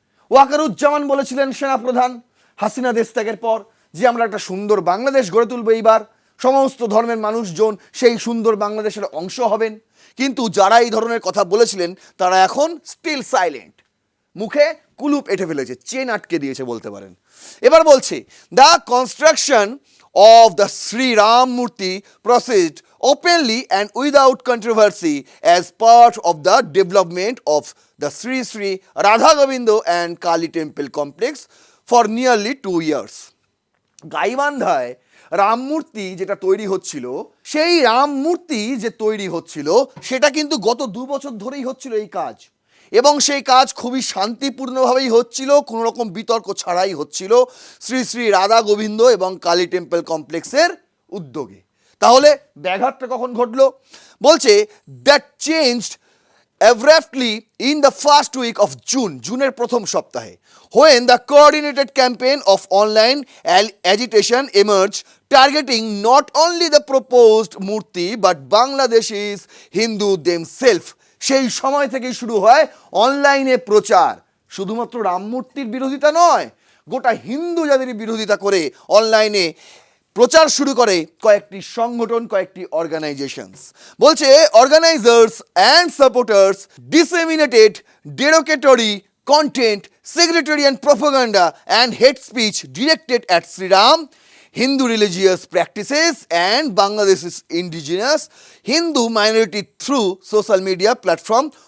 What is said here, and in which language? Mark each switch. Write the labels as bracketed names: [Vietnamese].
[Bangla] ওয়াকারুজ্জামান বলেছিলেন সেনাপ্রধান হাসিনা দেশ ত্যাগের পর, যে আমরা একটা সুন্দর বাংলাদেশ গড়ে তুলব, এইবার সমস্ত ধর্মের মানুষজন সেই সুন্দর বাংলাদেশের অংশ হবেন। কিন্তু যারা এই ধরনের কথা বলেছিলেন তারা এখন [English] still silent, [Bangla] মুখে কুলুপ এঁটে ফেলেছে, চেন আটকে দিয়েছে বলতে পারেন। এবার বলছে [English] The construction of the Shri Ram murti proceed openly and without controversy as part of the development of the Sri Sri Radha Govindo and Kali temple complex for nearly 2 years. [Bangla] গাইবান্ধায় Ram মূর্তি যেটা তৈরি হচ্ছিল, সেই রাম মূর্তি যে তৈরি হচ্ছিল সেটা কিন্তু গত 2 বছর ধরেই হচ্ছিল এই কাজ, এবং সেই কাজ খুবই শান্তিপূর্ণভাবেই হচ্ছিল, কোনো রকম বিতর্ক ছাড়াই হচ্ছিল শ্রী শ্রী রাধা গোবিন্দ এবং কালী টেম্পল কমপ্লেক্সের উদ্যোগে। তাহলে ব্যাঘাতটা কখন ঘটলো? বলছে [English] that changed abruptly in the first week of June, [Bangla] জুনের প্রথম সপ্তাহে, [English] when the coordinated campaign of online agitation emerged, targeting not only the proposed murti but Bangladeshis Hindu themselves. [Bangla] সেই সময় থেকেই শুরু হয় অনলাইনে প্রচার, শুধুমাত্র রাম মূর্তির বিরোধিতা নয়, গোটা হিন্দু জাতির বিরোধিতা করে অনলাইনে প্রচার শুরু করে কয়েকটি সংগঠন, কয়েকটি অর্গানাইজেশনস। বলছে [English] Organisers and supporters disseminated derogatory content, sectarian propaganda and hate speech directed at Sri Ram, Hindu religious practices and Bangladesh's indigenous Hindu minority through social media platform.